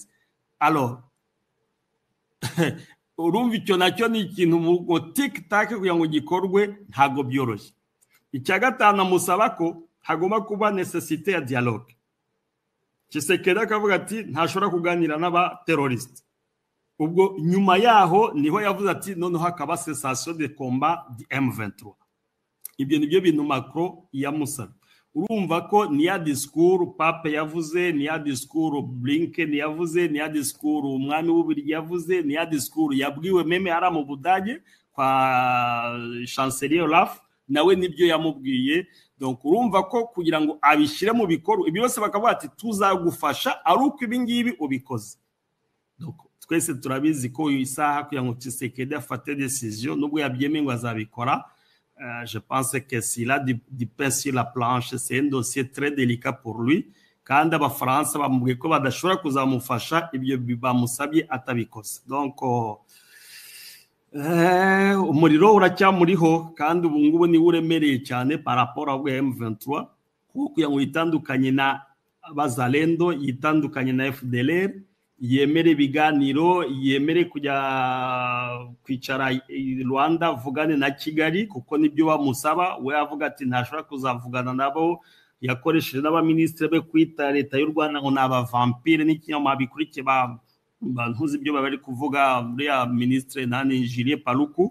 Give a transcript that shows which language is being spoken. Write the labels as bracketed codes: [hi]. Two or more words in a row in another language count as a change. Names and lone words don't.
[rw] Alors urumva icyo nacyo ni ikintu mu tic-tac kugira ngo gikorwe ntago byoroshye. Icya gatanu amusaba ko hagomba kuba necessité ya dialogue. Tshisekedi akavuga ati ntashobora kuganira n'aba terroriste. Ubwo nyuma yaho niho yavuze ati noneho hakaba [fr] cessation de combat du M23. [rw] Ibyo nibyo bintu Macron yamusaba. Urumva ko ni ya discours Pape yavuze, ni ya discours Blinken yavuze, ni ya discours umwami w'Ubirigi yavuze, ni ya discours yabwiwe meme ara mu Budage kwa chancelier Olaf, nawe nibyo yamubwiye. Donc urumva ko kugira ngo abishyire mu bikorwa ibyo bose bakavuga ati tuzagufasha ari uko ibi ngibi ubikoze. Donc twese turabizi ko isaha kugira ngo Tshisekedi afate décision nubwo yabyemeye ngo azabikora. [fr] Je pense que s'il a du pain sur la planche, c'est un dossier très délicat pour lui. [rw] Kandi abafaransa bamubwiye ko badashobora kuzamufasha ibyo bamusabye atabikoze. Donc umuriro uracyamuriho kandi ubu ngubu ni uremereye cyane [fr] par rapport au M23 [rw] kuko ngo yitandukanye na bazalendo, yitandukanye na FDLR, yemere biganiro, yemere kujya kwicara Rwanda vugane na Kigali kuko nibyo bamusaba. We avuga ati ntashobora kuzavugana nabo, yakoresheje n'abaministre be kwita leta y'u Rwanda ngo naba vampire n'ikinyoma bikurikiye bantuzi ibyo bari kuvuga muri ya ministre nani Julien Paluku.